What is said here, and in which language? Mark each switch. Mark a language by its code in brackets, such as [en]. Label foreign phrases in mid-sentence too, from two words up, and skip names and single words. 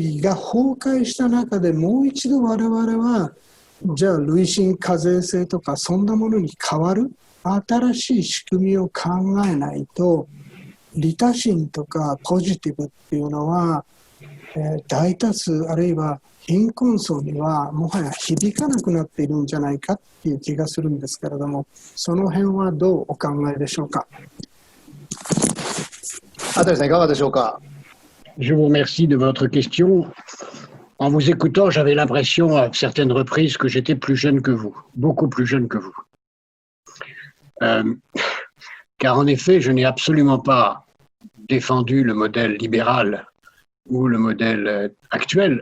[ja] 義が崩壊した中でもう一度我々はじゃあ累進課税制とかそんなものに変わる新しい仕組みを考えないと、利他心とかポジティブっていうのは、大多数あるいは貧困層にはもはや響かなくなっているんじゃないかっていう気がするんですけれども、その辺はどうお考えでしょうか。あたりさんいかがでしょうか。 [fr] Je vous remercie de votre question. En vous écoutant, j'avais l'impression à certaines reprises que j'étais plus jeune que vous, beaucoup plus jeune que vous. Car en effet, je n'ai absolument pas défendu le modèle libéral ou le modèle actuel.